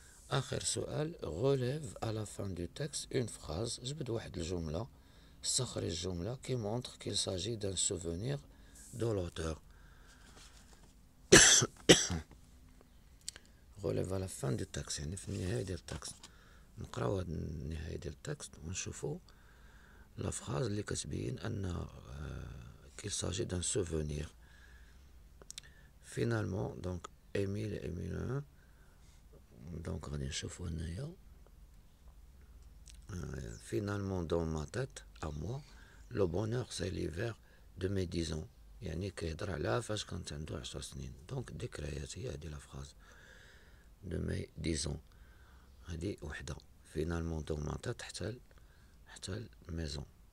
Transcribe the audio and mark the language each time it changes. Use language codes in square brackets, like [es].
[ar] آخر سؤال, [fr] relève à la fin du texte une phrase, [ar] جبد واحد الجملة, استخرج جملة [fr] qui montre qu'il s'agit d'un souvenir de l'auteur. relève à la fin du texte, [ar] يعني في النهاية ديال التكست. نقراو هاد النهاية ديال التكست ونشوفو لا فراز اللي كتبين أن [fr] qu'il s'agit d'un souvenir. Finalement, donc Émile et Émile, donc [ar] غادي نشوفو هنايا [fr] finalement dans ma tête à moi le bonheur c'est l'hiver de mes 10 ans. [ar] يعني كيهضر على فاش كانت عنده 10 سنين. دونك ذكريات هي هادي لا فراز [fr] de mes 10 ans. [ar] هادي وحدة [fr] finalement dans ma tête [ar] حتى الميزون.